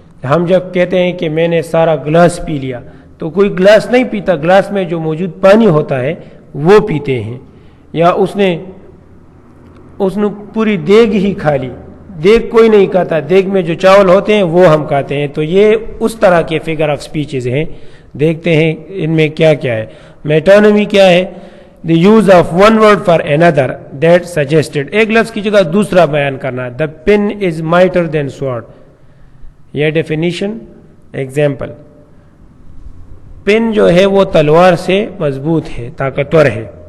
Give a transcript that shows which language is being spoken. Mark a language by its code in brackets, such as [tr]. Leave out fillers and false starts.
[ur] ہم جب کہتے ہیں کہ میں نے سارا گلاس پی لیا، تو کوئی گلاس نہیں پیتا، گلاس میں جو موجود پانی ہوتا ہے وہ پیتے ہیں. یا اس نے پوری دیگ ہی کھا لی. دیگ کوئی نہیں کھاتا، دیگ میں جو چاول ہوتے ہیں وہ ہم کھاتے ہیں. تو یہ اس طرح کے فگر آف اسپیچز ہیں. دیکھتے ہیں ان میں کیا کیا ہے. میٹونیمی کیا ہے؟ [en] the use of one word for another that suggested, [ur] ایک لفظ کی جگہ دوسرا بیان کرنا. [en] the pen is mightier than sword. [ur] یہ ڈیفینیشن. ایگزامپل, پن جو ہے وہ تلوار سے مضبوط ہے, طاقتور ہے.